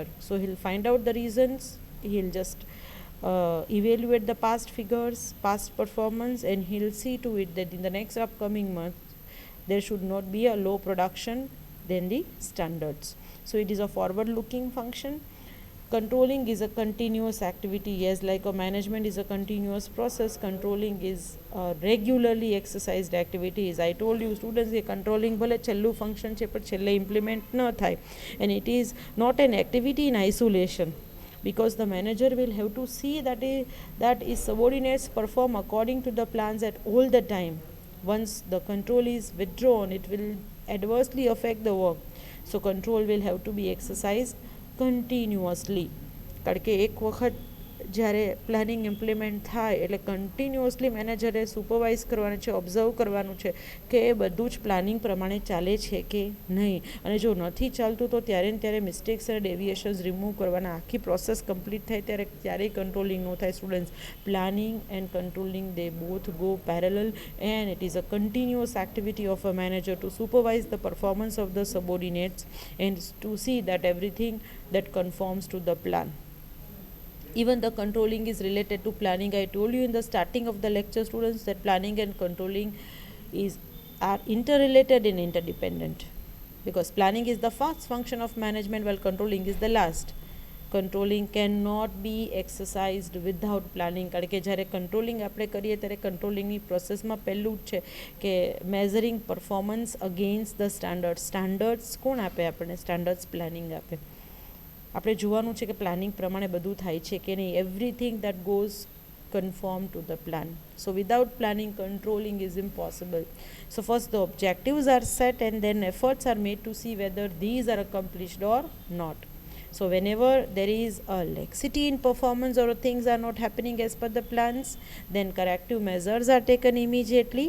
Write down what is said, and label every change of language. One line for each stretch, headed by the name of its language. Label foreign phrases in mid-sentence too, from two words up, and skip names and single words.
English: So he'll find out the reasons, he'll just evaluate the past figures, past performance, and he'll see to it that in the next upcoming month there should not be a low production than the standards. So it is a forward looking function. Controlling is a continuous activity. Yes, like a management is a continuous process, controlling is a regularly exercised activity. As I told you students, the controlling
Gujarati: ભલે છેલ્લું
English: function
Gujarati: છે પણ છેલ્લે implement ન થાય,
English: and it is not an activity in isolation, because the manager will have to see that his subordinates perform according to the plans at all the time. Once the control is withdrawn, it will adversely affect the work. So control will have to be exercised
Gujarati: કન્ટિન્યુઅસલી, કારણ કે એક વખત જ્યારે
English: planning implement
Gujarati: થાય એટલે કન્ટિન્યુઅસલી મેનેજરે સુપરવાઇઝ કરવાનું છે, ઓબ્ઝર્વ કરવાનું છે કે એ બધું જ પ્લાનિંગ પ્રમાણે ચાલે છે કે નહીં, અને જો નથી ચાલતું તો ત્યારે ને ત્યારે મિસ્ટેક્સ અને
English: deviations remove
Gujarati: કરવાના. આખી
English: process complete
Gujarati: થાય ત્યારે ક્યારેય કંટ્રોલિંગ ન થાય સ્ટુડન્ટ્સ.
English: planning and controlling they both go parallel, and it is a continuous activity of a manager to supervise the performance of the subordinates and to see that everything that conforms to the plan. Even the controlling is related to planning. I told you in the starting of the lecture students that planning and controlling are interrelated and interdependent, because planning is the first function of management while controlling is the last. Controlling cannot be exercised without planning,
Gujarati: કારણ કે જ્યારે કંટ્રોલિંગ આપણે કરીએ ત્યારે કંટ્રોલિંગની પ્રોસેસમાં પહેલું જ છે કે
English: measuring performance against the standard.
Gujarati: સ્ટાન્ડર્ડ્સ કોણ આપે આપણને?
English: standards planning
Gujarati: આપે. આપણે જોવાનું છે કે પ્લાનિંગ પ્રમાણે બધું થાય છે કે નહીં.
English: everything that goes conform to the plan. So without planning, controlling is impossible. So first the objectives are set and then efforts are made to see whether these are accomplished or not. So whenever there is a laxity in performance or things are not happening as per the plans, then corrective measures are taken immediately.